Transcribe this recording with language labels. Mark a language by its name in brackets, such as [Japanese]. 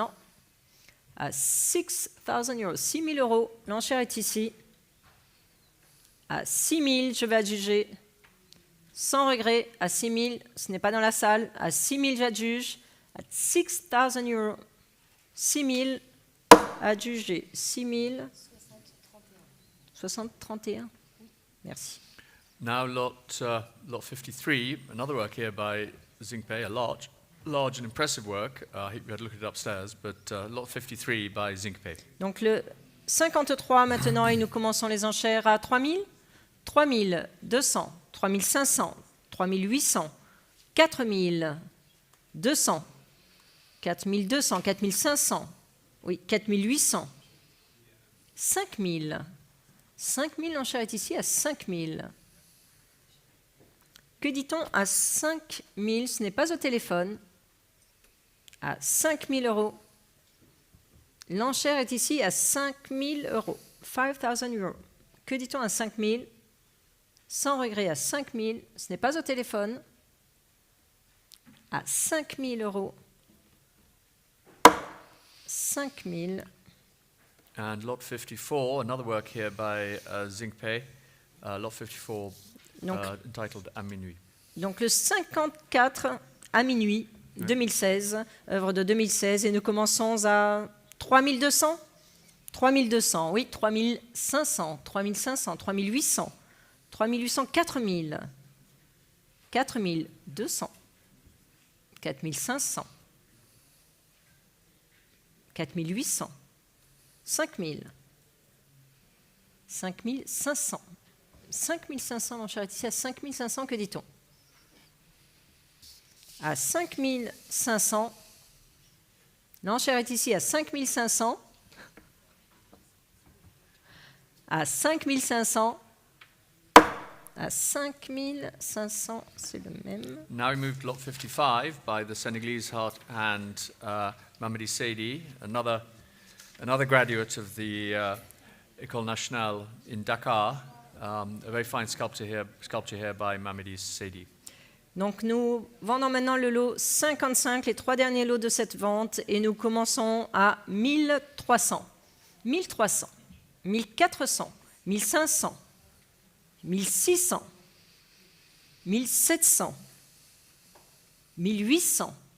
[French] Non, à 6,000 euros, 6000 euros, l'enchère est ici, à 6000, je vais adjuger, sans regret, à 6000, ce n'est pas dans la salle, à 6000, j'adjuge, à 6,000 euros, 6000, adjugé, 6000, 60-31. Merci. [English] Now, lot 53, another work here by Zinkpe, a large and impressive work. I hope you had a look at it upstairs, but lot 53 by Zinkpe. [French] Donc le 53 maintenant, et nous commençons les enchères à 3000, 3200, 3500, 3800, 4200, 4200, 4500, oui, 4800, 5000. 5000, l'enchère est ici à 5000. Que dit-on à 5000? Ce n'est pas au téléphone. À 5000 euros. L'enchère est ici à 5000 euros. 5,000 euros. Que dit-on à 5000? Sans regret, à 5000. Ce n'est pas au téléphone. À 5000 euros. 5000. [English] And lot 54, another work here by Zinkpe, lot 54, entitled À minuit. [French] Donc le 54 à minuit, 2016, œuvre de 2016, et nous commençons à 3200, 3200, oui, 3500, 3500, 3800, 3800, 4000, 4200, 4500, 4800, 5000, 5500, 5500, l'enchère est ici à 5500, que dit-on? À 5500, l'enchère est ici à 5500, à 5500, à 5500, c'est le même. [English] Now we move to lot 55 by the Senegalese hand Mamadi Seydi, another graduate of the École Nationale in Dakar, a very fine sculpture here by Mamadi Seydi. [French] Donc nous vendons maintenant le lot 55, les 3 derniers lots de cette vente, et nous commençons à 1300, 1300, 1400, 1500, 1600, 1700, 1800,